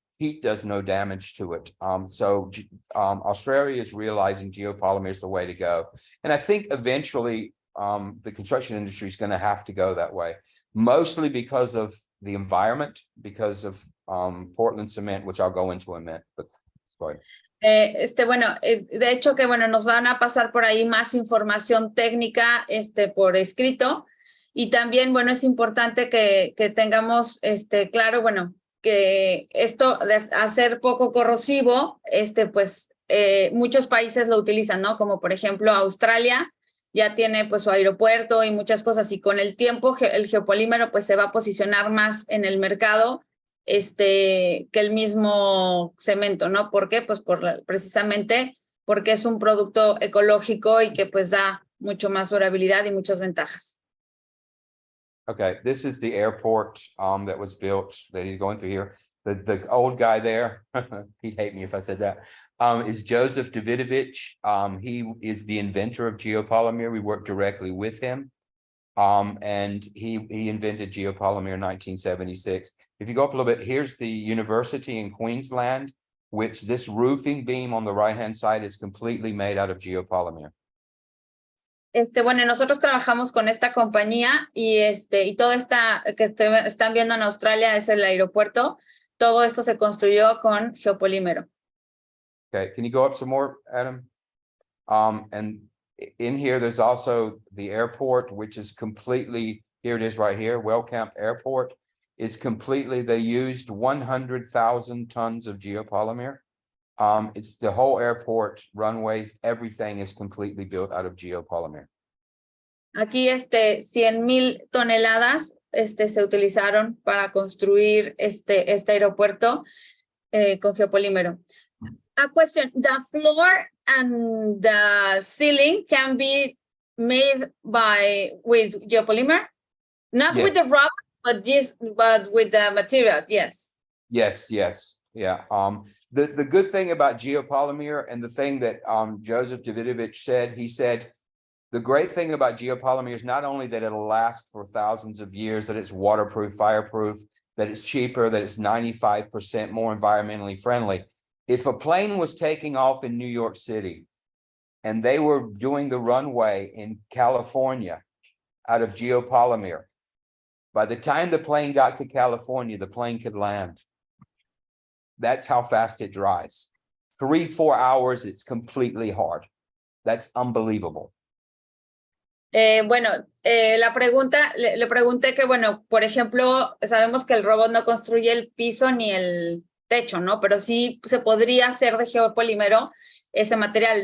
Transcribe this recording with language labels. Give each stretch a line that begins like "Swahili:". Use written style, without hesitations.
English: Heat does no damage to it. So Australia is realizing geopolymer is the way to go. And I think eventually the construction industry is going to have to go that way, mostly because of the environment, because of Portland cement, which I'll go into in a minute, but go ahead.
Spanish: Bueno, de hecho que bueno, nos van a pasar por ahí más información técnica, por escrito, y también, bueno, es importante que tengamos, claro, bueno, que esto de hacer poco corrosivo, pues, muchos países lo utilizan, ¿no? Como por ejemplo Australia, ya tiene pues su aeropuerto y muchas cosas, y con el tiempo el geopolímero pues se va a posicionar más en el mercado, que el mismo cemento, ¿no? ¿Por qué? Pues precisamente porque es un producto ecológico y que pues da mucho más durabilidad y muchas ventajas.
English: Okay, this is the airport that was built that he's going through here. The old guy there, he'd hate me if I said that, is Joseph Davidovich. He is the inventor of geopolymer. We work directly with him. And he invented geopolymer in 1976. If you go up a little bit, here's the university in Queensland, which this roofing beam on the right-hand side is completely made out of geopolymer.
Spanish: Bueno, nosotros trabajamos con esta compañía y todo esta que están viendo en Australia es el aeropuerto. Todo esto se construyó con geopolímero.
English: Okay, can you go up some more, Adam? And in here, there's also the airport, which is completely, here it is right here, Wellcamp Airport is completely, they used 100,000 tons of geopolymer. It's the whole airport, runways, everything is completely built out of geopolymer.
Spanish: Aquí 100,000 toneladas se utilizaron para construir este aeropuerto con geopolímero.
English: A question, the floor and the ceiling can be made with geopolymer, not with the rock, but with the material. Yes. Yes. Yeah. The good thing about geopolymer, and the thing that Joseph Davidovich said, he said, the great thing about geopolymer is not only that it'll last for thousands of years, that it's waterproof, fireproof, that it's cheaper, that it's 95% more environmentally friendly. If a plane was taking off in New York City and they were doing the runway in California out of geopolymer, by the time the plane got to California, the plane could land. That's how fast it dries. 3-4 hours, it's completely hard. That's unbelievable.
Spanish: Bueno, la pregunta, le pregunté que, bueno, por ejemplo, sabemos que el robot no construye el piso ni el techo, ¿no? Pero sí se podría hacer de geopolímero ese material.